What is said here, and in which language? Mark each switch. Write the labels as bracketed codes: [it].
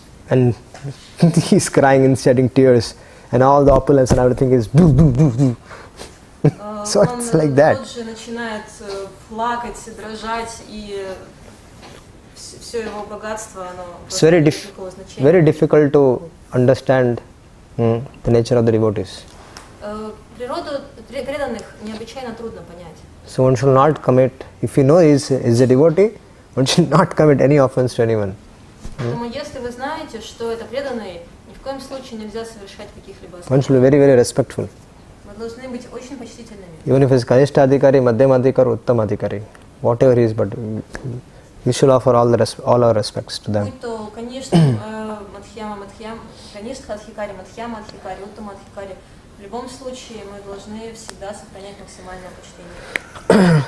[en] And he's crying and shedding tears, and all the opulence and everything is do do do do. So it's like that. [ru] Он тут же начинает плакать, дрожать, и все его богатство, оно [en] It's very difficult to understand the nature of the devotees. [ru] Природу преданных необычайно трудно понять. [en] So one should not commit, if you know he is a devotee, one should not commit any offense to anyone. [ru] Поэтому если вы знаете, что это преданный, ни в коем случае нельзя совершать каких-либо [en] One should be very, very respectful. [ru] Вы должны быть очень почтительными. [en] Even if it's Kanishta Adhikari, Madhyam Adhikari, Uttam Adhikari, whatever he is, but we should offer all our respects to them. [ru] Будь то Каништа, Мадхьяма, Каништа Адхикари, Мадхьяма Адхикари, Уттама Адхикари, в любом случае мы должны всегда сохранять максимальное почтение.